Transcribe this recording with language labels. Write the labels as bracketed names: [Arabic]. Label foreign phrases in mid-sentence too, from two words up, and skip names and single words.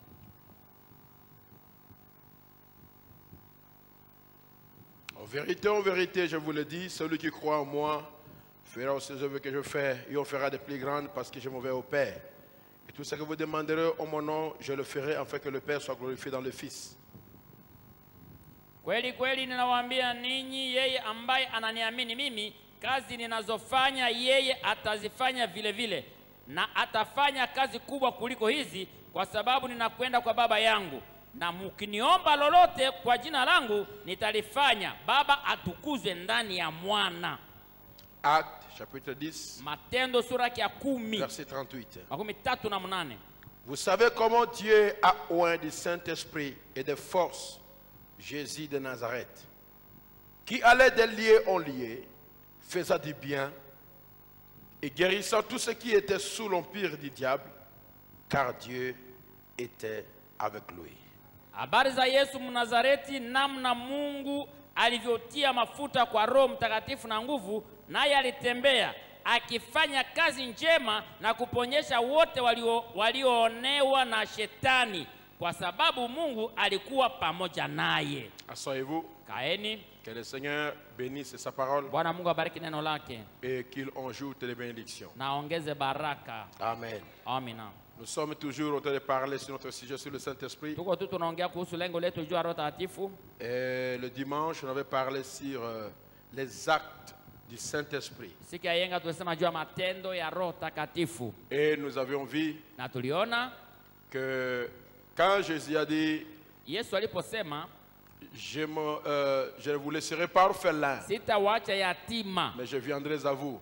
[French] En vérité, je vous le dis, celui qui croit en moi fera aussi les œuvres que je fais, et on fera des plus grandes parce que je m'en vais au Père. Et tout ce que vous demanderez en mon nom, je le ferai afin que le Père soit glorifié dans le Fils. [Swahili] Kweli kweli ninawaambia ninyi, yeye ambaye ananiamini mimi, kazi ninazofanya yeye atazifanya vile vile, na atafanya kazi kubwa kuliko hizi, kwa sababu ninakwenda kwa Baba yangu. Na mkiniomba lolote kwa jina langu nitalifanya, Baba atukuzwe ndani ya Mwana. [French] Actes chapitre 10. [Swahili] Matendo sura ya 10 [French] verset 38. 38. Vous savez comment Dieu a oint du Saint-Esprit et de force Jésus de Nazareth, qui allait de lieu en lieu, faisant du bien et guérissant tous ceux qui étaient sous l'empire du diable, car Dieu était avec lui. [Swahili] Habari za Yesu Mnazareti, namna Mungu alivyotia mafuta kwa Roho Mtakatifu na nguvu, naye alitembea akifanya kazi njema na kuponyesha wote walioonewa na shetani, kwa sababu Mungu alikuwa pamoja naye. [French] Asseyez-vous. [Swahili] Kaeni. [French] Que le Seigneur bénisse sa parole. [Swahili] Bwana Mungu abariki neno lake. [French] Et qu'il ajoute les bénédictions. [Swahili] Na ongeze baraka. [French] Amen. [Swahili] Amina. [French] Nous sommes toujours en train de parler sur notre sujet sur le Saint-Esprit. Et le dimanche, on avait parlé sur les actes du Saint-Esprit. Et nous avions vu que quand Jésus a dit je ne vous laisserai pas orphelin, mais je viendrai à vous.